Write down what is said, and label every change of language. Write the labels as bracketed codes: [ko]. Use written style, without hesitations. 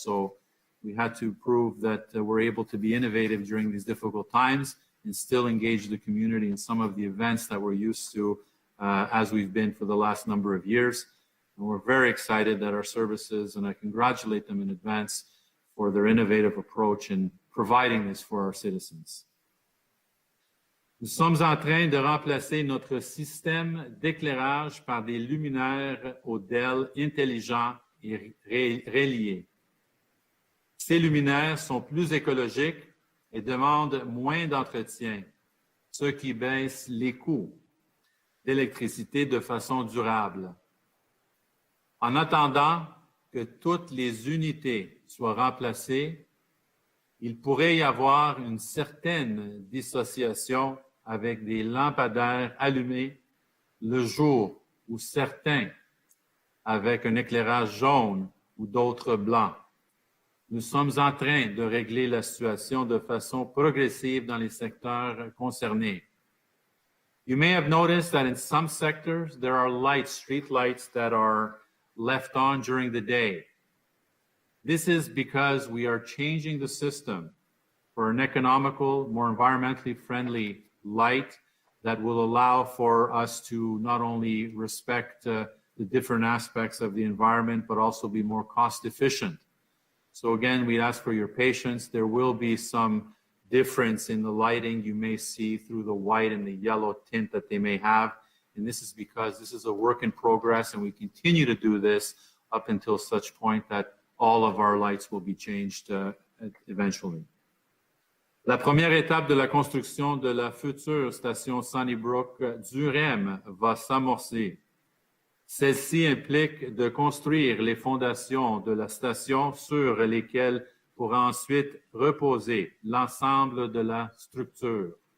[en] So we had to prove that we're able to be innovative during these difficult times and still engage the community in some of the events that we're used to as we've been for the last number of years. And we're very excited that our services, and I congratulate them in advance for their innovative approach in providing this for our citizens. [fr] Nous sommes en train de remplacer notre système d'éclairage par des luminaires ODEL intelligents et reliés. Ces luminaires sont plus écologiques et demandent moins d'entretien, ce qui baisse les coûts d'électricité de façon durable. En attendant que toutes les unités soient remplacées, il pourrait y avoir une certaine dissociation avec des lampadaires allumés le jour ou certains avec un éclairage jaune ou d'autres blancs. Nous sommes en train de régler la situation de façon progressive dans les secteurs concernés. [en] You may have noticed that in some sectors, there are lights, street lights that are left on during the day. This is because we are changing the system for an economical, more environmentally friendly light that will allow for us to not only respect the different aspects of the environment, but also be more cost efficient. So again, we ask for your patience. There will be some difference in the lighting you may see through the white and the yellow tint that they may have. And this is because this is a work in progress, and we continue to do this up until such point that all of our lights will be changed eventually. [fr] La première étape de la construction de la future station Sunnybrook du REM va s'amorcer. Celle-ci implique de construire les fondations de la station sur lesquelles pourra ensuite reposer l'ensemble de la structure.